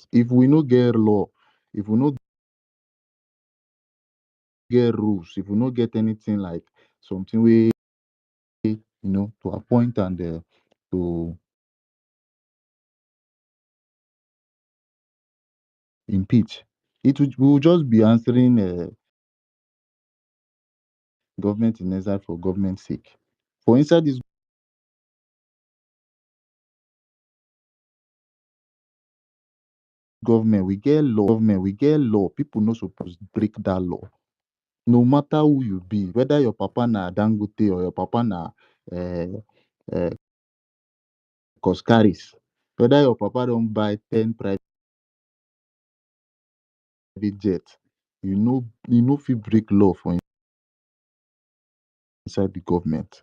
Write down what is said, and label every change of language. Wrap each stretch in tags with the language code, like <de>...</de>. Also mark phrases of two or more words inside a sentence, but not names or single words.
<pcm>If we no get law, if we no get rules, if we no get anything like something we to appoint and to impeach, we will just be answering government in exile for government's sake. For inside this government we get law. People no suppose break that law. No matter who you be, whether your papa na Dangote or your papa na uh, uh, Coscaris, whether your papa don't buy 10 private jets, you know if you break law for inside the government.</pcm>